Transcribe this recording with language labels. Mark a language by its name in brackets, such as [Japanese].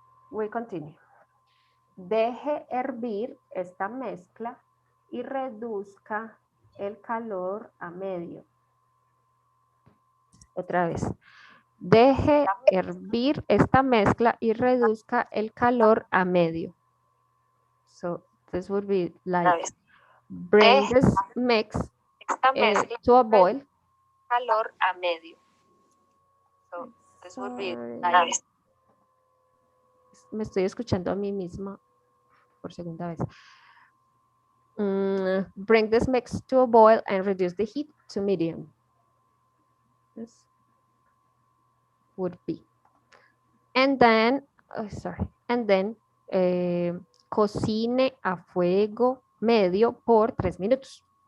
[English] We continue. [Spanish] Deje hervir esta mezcla y reduzca el calor a medio. Otra vez. Deje hervir esta mezcla y reduzca el calor a medio. [English] So this would be like bring this mix to a boil. [Spanish] Calor a medio. [English] So this would be like. [Spanish] Me estoy escuchando a mí misma por segunda vez. [English] Bring this mix to a boil and reduce the heat to medium. This would be. And then, [Spanish] cocine a fuego medio por 3 minutos.